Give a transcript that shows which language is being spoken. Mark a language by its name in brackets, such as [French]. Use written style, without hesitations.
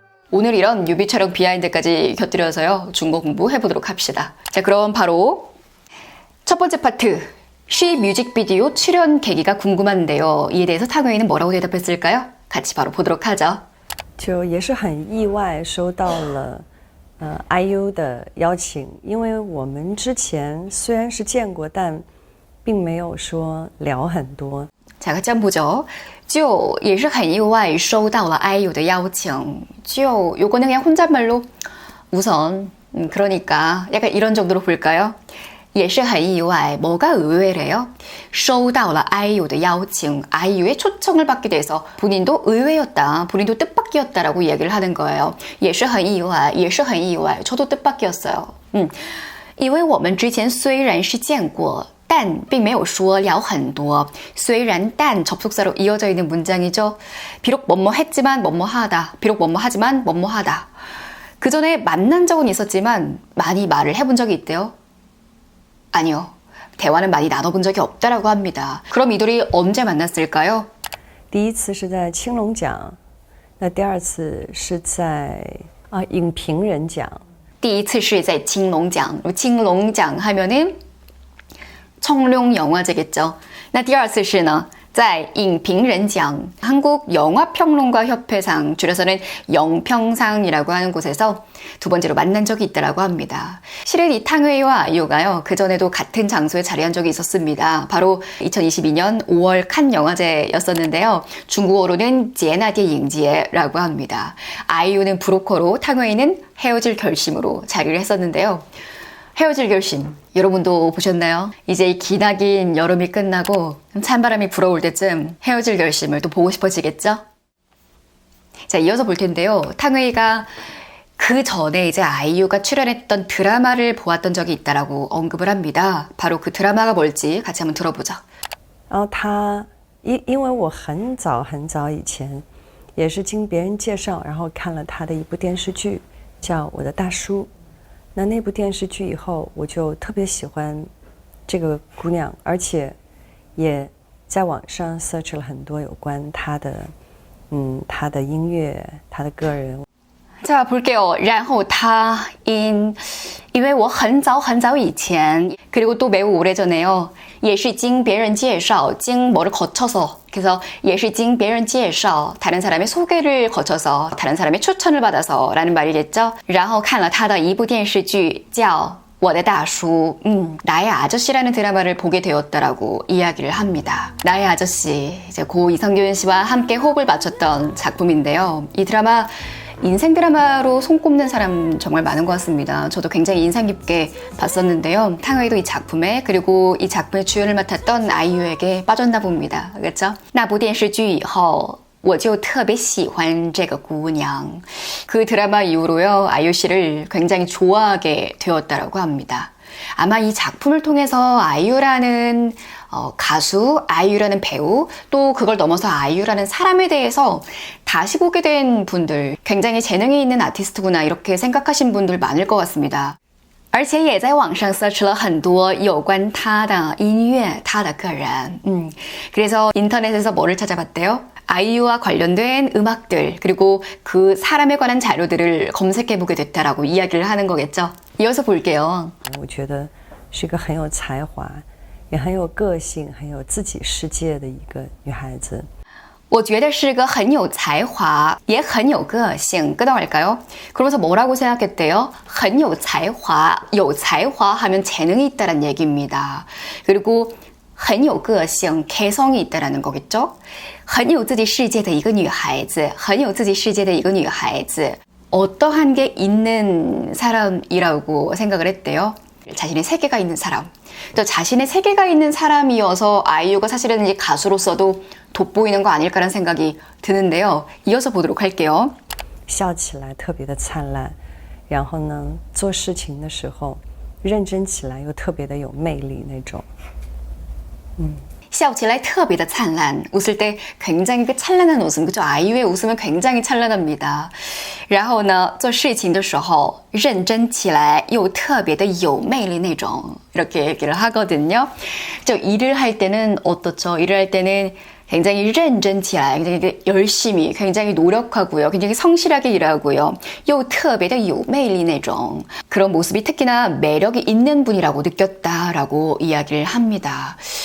[Korean] 오늘 이런 뮤비 촬영 비하인드까지 곁들여서요, 중국 공부 해보도록 합시다. 자, 그럼 바로 첫 번째 파트, 시 뮤직비디오 출연 계기가 궁금한데요. 이에 대해서 탕웨이는 뭐라고 대답했을까요? 같이 바로 보도록 하죠. [Chinese] 就也是很意外收到了IU 的邀请，因为我们之前虽然是见过，但并没有说聊很多。 [Korean] 자, 같이 한번 보죠. [Chinese] 就也是很意外收到了 IU 的邀请. [Korean] 就 요거는 그냥 혼잣말로 우선 그러니까 약간 이런 정도로 볼까요? [Chinese] 也是很意外 [Korean] 뭐가 의외래요? [Chinese] 收到了 IU 的邀请 [Korean] IU의 초청을 받게 돼서 본인도 의외였다, 본인도 뜻밖이었다라고 이야기를 하는 거예요. [Chinese] 也是很意外也是很意外 [Korean] 저도 뜻밖이었어요. [Chinese] 因为我们之前虽然是见过但并没有说聊很多. 虽然但 [Korean] 접속사로 이어져 있는 문장이죠. 비록 뭐뭐 했지만 뭐뭐 하다. 비록 뭐뭐 하지만 뭐뭐 하다. 그 전에 만난 적은 있었지만 많이 말을 해본 적이 있대요. 아니요. 대화는 많이 나눠본 적이 없다라고 합니다. 그럼 이들이 언제 만났을까요? [Chinese] 第一次是在青龙奖，那第二次是在影评人奖。第一次是在青龙奖. [Korean] 青龙奖 하면은 청룡 영화제겠죠. [Chinese] 那第二次是呢在影评人奖 [Korean] 한국 영화평론가 협회상, 줄여서는 영평상이라고 하는 곳에서 두 번째로 만난 적이 있다라고 합니다. 실은 이 탕웨이와 아이유가요, 그전에도 같은 장소에 자리한 적이 있었습니다. 바로 2022년 5월 칸 영화제였었는데요. 중국어로는 제나디잉지에라고 합니다. 아이유는 브로커로, 탕웨이는 헤어질 결심으로 자리를 했었는데요. 헤어질 결심, 여러분도 보셨나요? 이제 이 기나긴 여름이 끝나고 찬바람이 불어올 때쯤 헤어질 결심을 또 보고 싶어지겠죠? 자, 이어서 볼 텐데요. 탕웨이가 그 전에 이제 아이유가 출연했던 드라마를 보았던 적이 있다라고 언급을 합니다. 바로 그 드라마가 뭘지 같이 한번 들어보죠. [Chinese] 然后他因为我很早以前也是经别人介绍，然后看了他的一部电视剧叫《我的大叔》。那部电视剧以后，我就特别喜欢这个姑娘，而且也在网上 search 了很多有关她的音乐，她的个人。 [Korean] 자, 볼게요. [Chinese] 然后他因为我很早以前 [Korean] 그리고 또 매우 오래전에요. [Chinese] 也是经别人介绍, 经 [Korean] 뭐를 거쳐서. 그래서 [Chinese] 也是经别人介绍, [Korean] 다른 사람의 소개를 거쳐서, 다른 사람의 추천을 받아서 라는 말이겠죠. 然后看了他的一部电视剧叫我的大叔, 나의 아저씨라는 드라마를 보게 되었다라고 이야기를 합니다. 나의 아저씨, 이제 고 이성균 씨와 함께 호흡을 맞췄던 작품인데요. 이 드라마 인생 드라마로 손꼽는 사람 정말 많은 것 같습니다. 저도 굉장히 인상 깊게 봤었는데요. 탕웨이도 이 작품에, 그리고 이 작품의 주연을 맡았던 아이유에게 빠졌나 봅니다. 그렇죠? [Chinese] 那部电视剧以后我就特别喜欢这个姑娘. [Korean] 그 드라마 이후로요, 아이유 씨를 굉장히 좋아하게 되었다라고 합니다. 아마 이 작품을 통해서 아이유라는 가수, 아이유라는 배우, 또 그걸 넘어서 아이유라는 사람에 대해서 다시 보게 된 분들, 굉장히 재능이 있는 아티스트구나 이렇게 생각하신 분들 많을 것 같습니다. [Chinese] 而且也在网上 search 了很多有关他的音乐, 他的个人. [Korean] 그래서 인터넷에서 뭐를 찾아봤대요? 아이유와 관련된 음악들, 그리고 그 사람에 관한 자료들을 검색해보게 됐다라고 이야기를 하는 거겠죠. 이어서 볼게요. [Chinese] 我觉得是一个很有才华，也很有个性，很有自己世界的一个女孩子。我觉得是个很有才华也很有个性. [Korean] 끄덕할까요? 그러면서 뭐라고 생각했대요? [Chinese] 很有才华, 有才华 [Korean] 하면 재능이 있다는 얘기입니다. 그리고 [Chinese] 很有个性, [Korean] 개성이 있다라는 거겠죠? [Chinese] 很有自己世界的一个女孩子, 很有自己世界的一个女孩子. [Korean] 어떠한 게 있는 사람이라고 생각을 했대요. 자신의 세계가 있는 사람. 또 자신의 세계가 있는 사람이어서 아이유가 사실은 이제 가수로서도 돋보이는 거 아닐까라는 생각이 드는데요. 이어서 보도록 할게요. [Chinese] 笑起来特别的灿烂，然后呢，做事情的时候认真起来又特别的有魅力那种。笑起来特别的灿烂. [Korean] 웃을 때 굉장히 그 찬란한 웃음. 그죠? 아이유의 웃음은 굉장히 찬란합니다. [Chinese] 然后呢,做事情的时候认真起来又特别的有魅力那种. [Korean] 이렇게 얘기를 하거든요. 저 일을 할 때는 어떻죠? 일을 할 때는 굉장히 [Chinese] 认真起来, [Korean] 굉장히 열심히, 굉장히 노력하고요. 굉장히 성실하게 일하고요. [Chinese] 又特别的有魅力那种. [Korean] 그런 모습이 특히나 매력이 있는 분이라고 느꼈다라고 이야기를 합니다.